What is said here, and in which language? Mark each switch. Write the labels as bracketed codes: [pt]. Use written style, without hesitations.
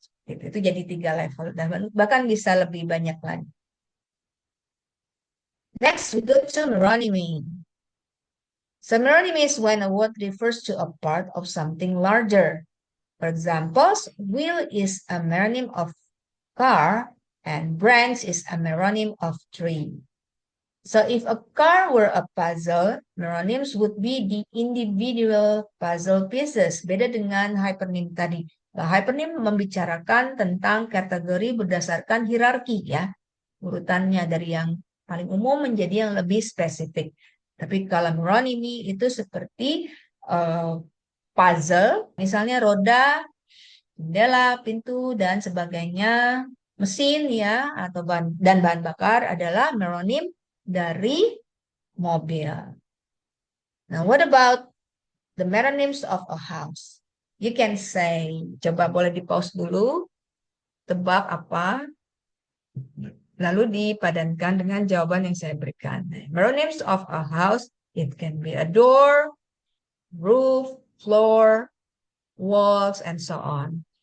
[id] Itu jadi 3 level, dan bahkan bisa lebih banyak lagi. [en] Next, we go to meronymy. So meronymy is when a word refers to a part of something larger. For example, wheel is a meronym of car, and branch is a meronym of tree. So if a car were a puzzle, meronyms would be the individual puzzle pieces. [id] Beda dengan hypernym tadi. Nah, hypernym membicarakan tentang kategori berdasarkan hierarki ya. Urutannya dari yang paling umum menjadi yang lebih spesifik. Tapi kalau meronymy itu seperti puzzle, misalnya roda, jendela, pintu, dan sebagainya, mesin ya, atau bahan bakar adalah meronim dari mobil. [en] Now, what about the meronyms of a house? You can say, [id] coba boleh di pause dulu, tebak apa? lalu dipadankan dengan jawaban yang saya berikan. [en] Meronyms of a house, it can be a door, roof, floor, walls, and so on.